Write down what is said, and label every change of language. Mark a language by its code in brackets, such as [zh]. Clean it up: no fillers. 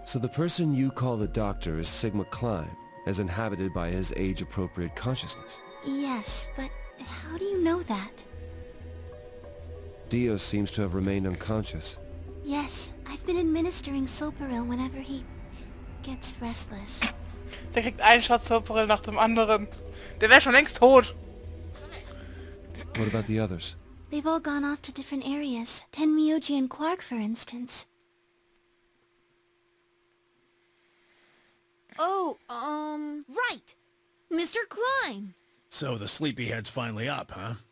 [en] So the person you call the doctor is Sigma Climb, as inhabited by his age-appropriate consciousness. Yes, but how do you know that? Dio seems to have remained unconscious. Yes, I've been administering Soparil whenever he gets restless. [de] Der kriegt einen Shot Soporil nach dem anderen. Der wäre schon längst tot. [en] What about the others? They've all gone off to different areas. Tenmyoji and Quark, for instance. Oh, right. Mr. Klein. So the sleepyhead's finally up, huh?